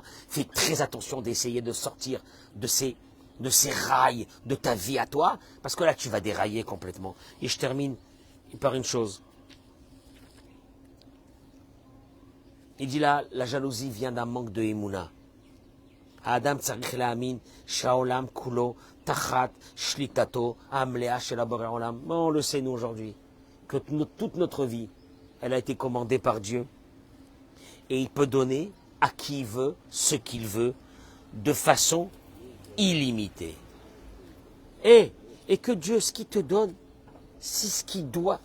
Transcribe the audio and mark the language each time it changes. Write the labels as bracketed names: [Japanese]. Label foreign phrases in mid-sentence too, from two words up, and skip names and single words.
[French] Fais très attention d'essayer de sortir de ces rails de ta vie à toi, parce que là, tu vas dérailler complètement. Et je termine par une chose. Il dit là, la jalousie vient d'un manque de émouna. [Hebrew] אדם צריך להאמין, שהעולם כולו, תחת, שליטתו, המלאה של בורא עולם. [French] On le sait nous aujourd'hui, que toute notre vie, elle a été commandée par Dieu. Et il peut donner à qui il veut, ce qu'il veut, de façon illimitée. Et que Dieu, ce qu'il te donne, c'est ce qu'il doit.